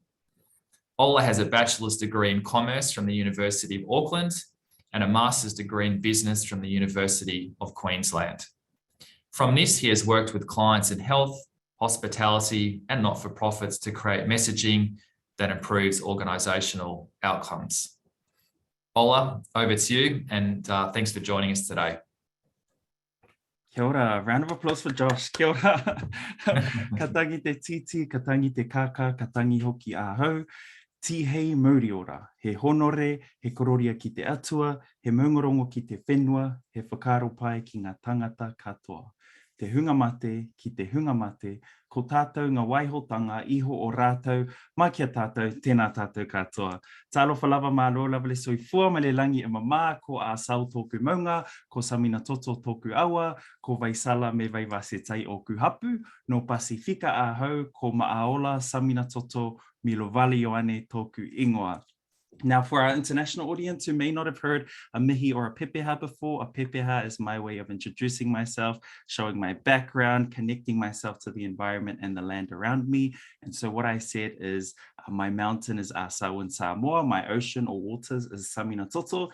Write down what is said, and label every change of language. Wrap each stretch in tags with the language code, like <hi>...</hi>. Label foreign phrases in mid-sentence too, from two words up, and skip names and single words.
<en>Ola has a bachelor's degree in commerce from the University of Auckland and a master's degree in business from the University of Queensland. From this, he has worked with clients in health, hospitality, and not-for-profits to create messaging that improves organisational outcomes. Ola, over to you, and thanks for joining us today.</en> <mi>Kia ora.</mi> <en>Round of applause for Josh.</en> <mi>Kia ora. Ka tangi te titi, ka tangi te kaka, ka tangi hoki ahau. Tihei mauri ora. He honore, he kororia ki te atua, he maungarongo ki te whenua, he whakaro pai ki ngā tangata katoa. Te hunga mate ki te hunga mate, ko tātou ngā waihotanga iho o rātou, mai kia tātou, tēnā tātou katoa.</mi> <sm>Tālofa lava mā roa lava le soifua mai le langi e mamā,</sm> <mi>ko a sau tōku maunga, ko Samina Toto tōku awa, ko Vaisala me Vaivasetai o Kuhapu, no Pasifika a hau, ko Maaola Samina Toto Milo Vali Ioane tōku ingoa.</mi> <en>Now, for our international audience who may not have heard a mihi or a pepeha before, a pepeha is my way of introducing myself, showing my background, connecting myself to the environment and the land around me. And so what I said is my mountain is Asau in Samoa, my ocean or waters is Samina Toto.</en>